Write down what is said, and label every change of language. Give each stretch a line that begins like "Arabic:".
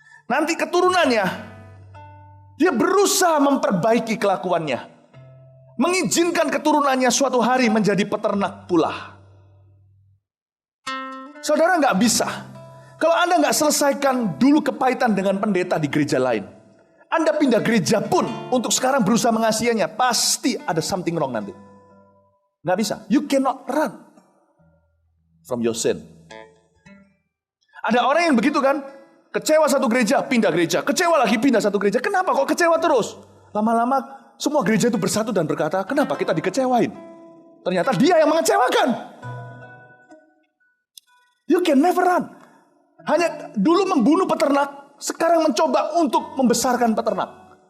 Indonesian: Nanti keturunannya, dia berusaha memperbaiki kelakuannya, mengizinkan keturunannya suatu hari menjadi peternak pula. Saudara nggak bisa, kalau Anda nggak selesaikan dulu kepahitan dengan pendeta di gereja lain, Anda pindah gereja pun untuk sekarang berusaha mengasihinya, pasti ada
English: something wrong
Indonesian: nanti. Nggak bisa.
English: You cannot run from your sin.
Indonesian: Ada orang yang begitu kan, kecewa satu gereja, pindah gereja, kecewa lagi pindah satu gereja. Kenapa kok kecewa terus? Lama-lama semua gereja itu bersatu dan berkata, kenapa kita dikecewain? Ternyata dia yang mengecewakan.
English: You can never run.
Indonesian: Hanya dulu membunuh peternak, sekarang mencoba untuk membesarkan peternak.